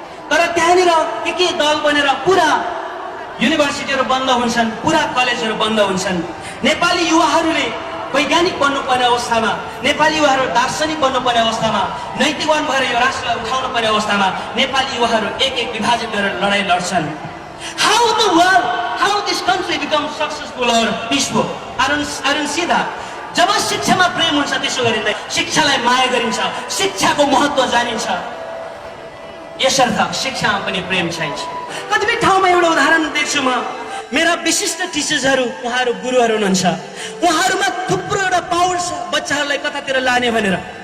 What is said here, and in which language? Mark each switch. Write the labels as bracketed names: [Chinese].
[Nepali] तर त्यहाँनिर के दल बनेर पुरा युनिभर्सिटीहरू बन्द हुन्छन्, पुरा कलेजहरू बन्द हुन्छन्। नेपाली युवाहरूले वैज्ञानिक बन्नुपर्ने अवस्थामा, नेपाली युवाहरू दार्शनिक बन्नुपर्ने अवस्थामा, नैतिकवान भएर यो राष्ट्रलाई उठाउनु पर्ने अवस्थामा नेपाली युवाहरू एक विभाजित गरेर लडाइँ लड्छन्। [English] How this country becomes successful or peaceful? I don't see that. [Nepali] जब शिक्षामा प्रेम हुन्छ त्यसो गरिँदैन, शिक्षालाई माया गरिन्छ, शिक्षाको महत्त्व जानिन्छ। यसर्थ शिक्षामा पनि प्रेम चाहिन्छ। कतिपय ठाउँमा एउटा उदाहरण देख्छु म, मेरा विशिष्ट टिचर्सहरू, उहाँहरू गुरुहरू हुनुहुन्छ, उहाँहरूमा थुप्रो एउटा पावर छ बच्चाहरूलाई कतातिर लाने भनेर।